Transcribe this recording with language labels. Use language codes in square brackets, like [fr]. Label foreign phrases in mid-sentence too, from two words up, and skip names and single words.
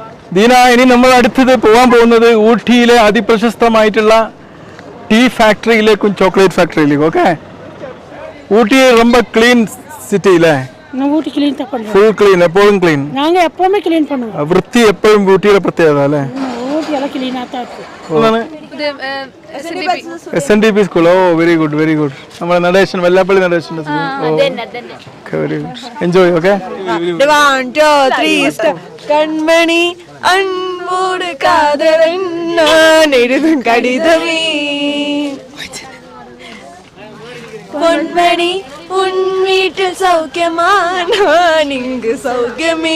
[ml] ദീന, ഇനി നമ്മൾ അടുത്തത് പോകാൻ പോകുന്നത് ഊട്ടിയിലെ അതിപ്രശസ്തമായിട്ടുള്ള ടീ ഫാക്ടറിയിലേക്കും ചോക്ലേറ്റ് ഫാക്ടറിയിലേക്കും. ഓക്കെ, ഊട്ടി ரொம்ப [en] clean city [ml] അല്ലേ? [ta] ஊட்டி கிளீன் தான் பண்ணுவோம். [en] full clean, [ml] എപ്പോഴും ക്ലീൻ. [ta] நாங்க எப்பவுமே கிளீன் பண்ணுவோம். [ml] വൃത്തി എപ്പോഴും ഊട്ടിയുടെ പ്രത്യേകത അല്ലേ? [ta] ஊட்டி எல்லாம் கிளீனா தான் இருக்கு. [en] SNDP സ്കൂൾ. oh very good, very good. [ml] നമ്മുടെ നടേശൻ, വെല്ലാപ്പള്ളി നടേശന്റെ സ്കൂൾ. [en] very good, enjoy. okay, 1 2 3 സ്റ്റാർട്ട്. [ta] கண்மணி அன்போட காதலன் நான் எழுதும் கடிதமே, பொன்மணி உன் வீட்டில் சௌக்கியமா இங்கு சௌக்கியமே.